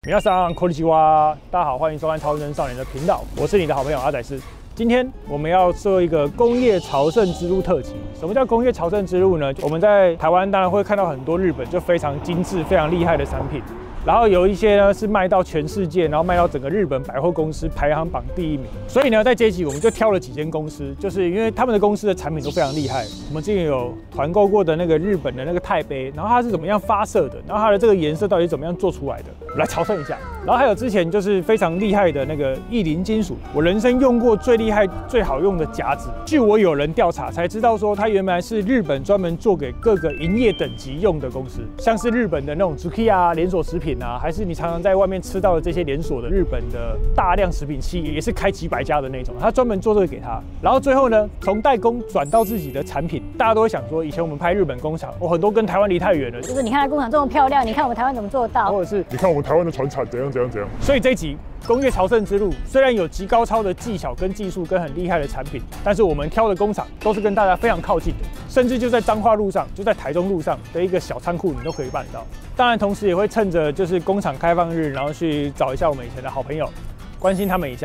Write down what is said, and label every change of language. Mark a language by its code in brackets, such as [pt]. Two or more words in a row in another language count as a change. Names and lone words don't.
[ja] 皆さんこんにちは， [zh] 大家好，歡迎收看超人少年的頻道，我是你的好朋友阿仔師。今天我們要做一個工業朝聖之路特輯。什麼叫工業朝聖之路呢？我們在台灣當然會看到很多日本就非常精緻、非常厲害的產品。然後有一些呢是賣到全世界，然後賣到整個日本百貨公司排行榜第1名。所以呢，在這一集我們就挑了幾間公司，就是因為他們的公司的產品都非常厲害。我們之前有團購過的那個日本的那個鈦杯，然後它是怎麼樣發射的，然後它的這個顏色到底是怎麼樣做出來的，來朝聖一下。然後還有之前就是非常厲害的那個意林金屬，我人生用過最厲害、最好用的夾子。據我有人調查才知道說，它原來是日本專門做給各個營業等級用的公司，像是日本的那種 Sukiya 連鎖食品啊，還是你常常在外面吃到的這些連鎖的日本的大量食品企業，也是開幾百家的那種，他專門做這個給他。然後最後呢，從代工轉到自己的產品，大家都會想說，以前我們拍日本工廠，很多跟台灣離太遠了，就是你看它工廠這麼漂亮，你看我們台灣怎麼做到，或者是你看我們台灣的傳產怎樣。所以這一集工業朝聖之路雖然有極高超的技巧跟技術跟很厲害的產品，但是我們挑的工廠都是跟大家非常靠近的，甚至就在彰化路上，就在台中路上的一個小倉庫，你都可以辦得到。當然，同時也會趁着就是工廠開放日，然後去找一下我們以前的好朋友，關心他們一下。